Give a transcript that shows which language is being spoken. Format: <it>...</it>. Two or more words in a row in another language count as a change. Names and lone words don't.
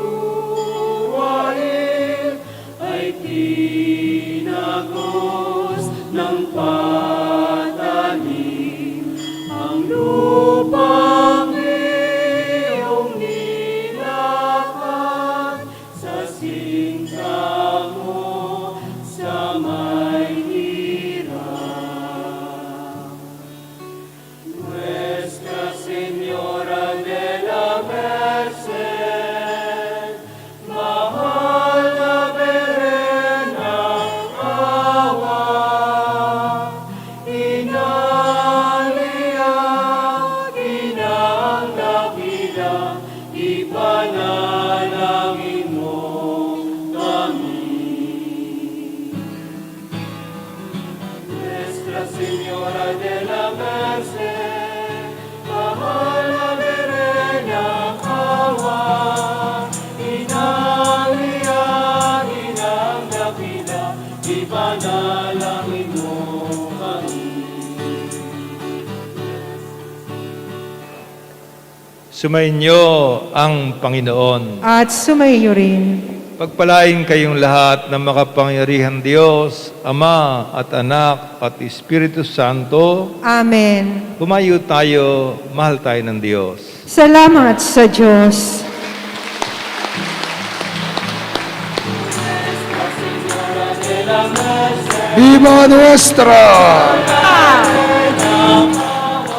<tl>suwain ay tinagos ng patalim ang lupang iyong nilakad sa sinta mo sa may hirap.</tl> <es>Nuestra Señora de la Merced,</es> <tl>mahal na Berena, awa, inaliyak, inang dakila, ipanalangin mo kami.</tl> <es>Nuestra Señora de la Merced,</es> <tl>mahal na Berena, awa, inaliyak, inang dakila, ipanalangin mo kami. Sumainyo ang Panginoon. At sumaiyo rin. Pagpalain kayong lahat ng makapangyarihan Diyos, Ama at Anak at Espiritu Santo. Amen. Humayo tayo, mahal tayo ng Diyos. Salamat sa Diyos.</tl> <es>Viva Nuestra!</es>